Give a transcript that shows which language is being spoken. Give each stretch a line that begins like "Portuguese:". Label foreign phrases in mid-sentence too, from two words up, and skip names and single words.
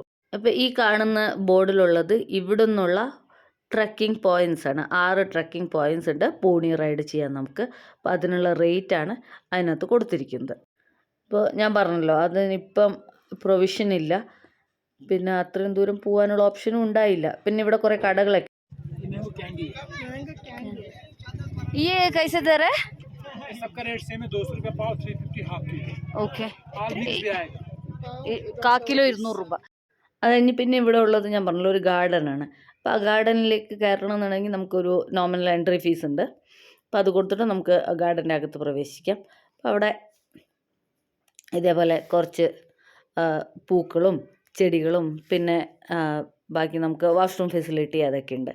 Malayalam: അപ്പോൾ ഈ കാണുന്ന ബോർഡിലുള്ളത് ഇവിടെ നിന്നുള്ള
English: trekking points
Malayalam: ആണ്. 6
English: trekking points
Malayalam: ഉണ്ട്
English: pony ride
Malayalam: ചെയ്യാൻ നമുക്ക്. അപ്പോൾ അതിനുള്ള റേറ്റാണ് അതിനകത്ത് കൊടുത്തിരിക്കുന്നത്. ഇപ്പോൾ ഞാൻ പറഞ്ഞല്ലോ അതിനിപ്പം പ്രൊവിഷൻ ഇല്ല. പിന്നെ അത്രയും ദൂരം പോകാനുള്ള ഓപ്ഷനും ഉണ്ടായില്ല. പിന്നെ ഇവിടെ കുറേ കടകളൊക്കെ.
Hindi: ये कैसे दे रहे? सबका
English: rate same
Hindi: है, 200 रुपये पाव, 350
English: half kilo.
Malayalam: ഓക്കെ,
Hindi: और मिक्स भी आएगा.
Malayalam: 1/4 കിലോ 200 രൂപ. അത് കഴിഞ്ഞ് പിന്നെ ഇവിടെ ഉള്ളത് ഞാൻ പറഞ്ഞല്ലോ ഒരു ഗാർഡനാണ്. അപ്പോൾ ആ ഗാർഡനിലേക്ക് കയറണം എന്നുണ്ടെങ്കിൽ നമുക്കൊരു
English: nominal entry fees
Malayalam: ഉണ്ട്. അപ്പോൾ അത് കൊടുത്തിട്ട് നമുക്ക് ഗാർഡൻ്റെ അകത്ത് പ്രവേശിക്കാം. അപ്പോൾ അവിടെ ഇതേപോലെ കുറച്ച് പൂക്കളും ചെടികളും പിന്നെ ബാക്കി നമുക്ക്
English: washroom facility
Malayalam: അതൊക്കെ ഉണ്ട്.